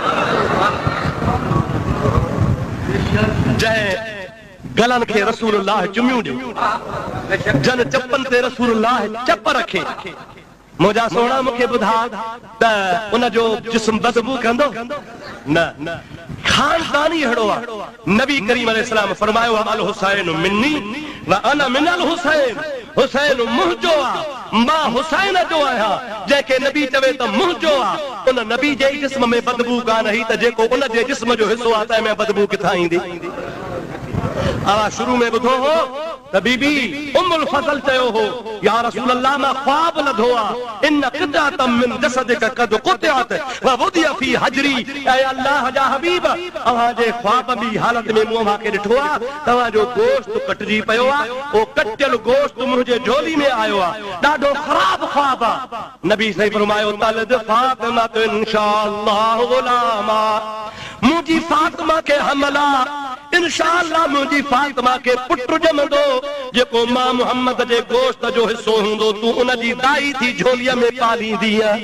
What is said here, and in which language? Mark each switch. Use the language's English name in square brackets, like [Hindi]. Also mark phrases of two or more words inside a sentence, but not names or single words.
[Sindhi] जंहिं गलन खे रसूलुल्लाह चुमियूं ॾियूं जन चपन ते रसूलुल्लाह चप रखे मुंहिंजा सोना मूंखे ॿुधा त उन जो जिस्म बदबू कंदो न खानदानी अहिड़ो आहे नबी करीम अलैहिस्सलाम फरमायो [Arabic] الحسين مني وأنا من الحسين [Sindhi] हुसैन मुंहिंजो आहे मां हुसैन जो आहियां जंहिंखे नबी चवे त मुंहिंजो आहे उन नबी जे जिस्म में बदबू कान ही त जेको उन जे जिस्म जो हिस्सो आहे तंहिं में बदबू किथां ईंदी आवाज़ शुरू में ॿुधो हो त बीबी उम्मुल फज़ल चयो हो [Arabic] يا رسول الله [Sindhi] मां ख्वाब लधो आहे [Arabic] إن قطعة من جسدك قد قطعت ووضعت في حجري [Sindhi] ऐ अल्लाह जा हबीब अव्हां जे ख्वाब में हालत में मूं मां के ॾिठो आहे तव्हां जो गोश्त कटजी पियो आहे ओ कटियल गोश्त मुंहिंजे झोली में आयो आहे ॾाढो ख़राब ख्वाब आहे नबी सही फरमायो [Arabic] تلد فاطمة إن شاء الله غلاما [Sindhi] मुंहिंजी फातिमा खे हमला इंशाअल्लाह मुंहिंजी फातिमा खे पुटु ॼमंदो जेको मां मुहम्मद जे गोश्त जो हिस्सो हूंदो तूं उन जी दाई थी झोलीअ में पालींदी